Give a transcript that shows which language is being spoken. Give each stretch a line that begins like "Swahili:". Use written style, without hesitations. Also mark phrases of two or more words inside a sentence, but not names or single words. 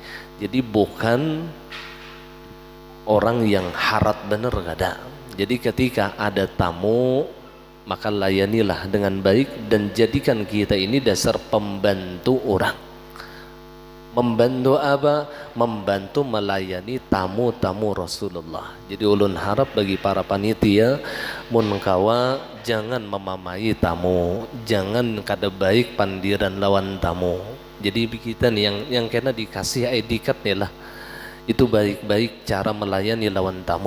Banjar: Jadi bukan orang yang harat bener, gak ada.
Indonesian: Jadi ketika ada tamu maka layanilah dengan baik dan jadikan kita ini dasar pembantu orang. Membantu apa? Membantu melayani tamu-tamu Rasulullah.
Banjar: Jadi ulun harap bagi para panitia mun kawa jangan memamai tamu, jangan kada baik pandiran lawan tamu.
Indonesian: Jadi kita nih yang kena dikasih
English: ID card
Indonesian: nih lah, itu baik-baik cara melayani lawan tamu.